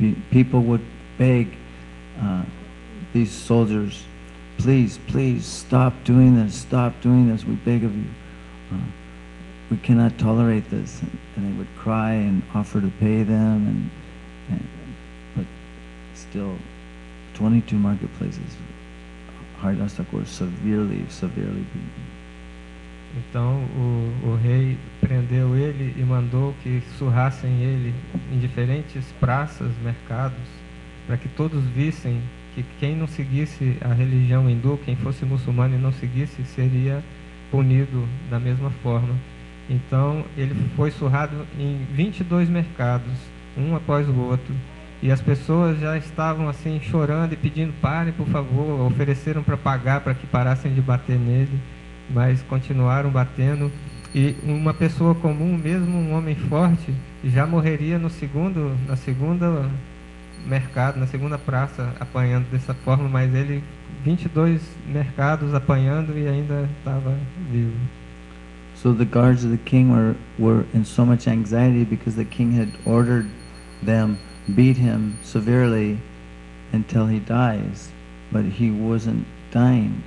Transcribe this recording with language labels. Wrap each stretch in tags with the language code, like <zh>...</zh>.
<en>People would beg these soldiers, please, please, stop doing this, we beg of you. We cannot tolerate this. And they would cry and offer to pay them, but still, 22 marketplaces, Haridas Thakur severely beaten.</en> <pt>Então o rei prendeu ele e mandou que surrassem ele em diferentes praças, mercados, para que todos vissem que quem não seguisse a religião hindu, quem fosse muçulmano e não seguisse, seria punido da mesma forma. Então ele foi surrado em 22 mercados, um após o outro, e as pessoas já estavam assim chorando e pedindo: parem, por favor. Ofereceram para pagar para que parassem de bater nele, mas continuaram batendo. E uma pessoa comum, mesmo um homem forte, já morreria na segunda mercado, na segunda praça, apanhando dessa forma, mas ele 22 mercados apanhando e ainda estava vivo.</pt> <en>So the guards of the king were in so much anxiety because the king had ordered them beat him severely until he dies, but he wasn't dying.</en>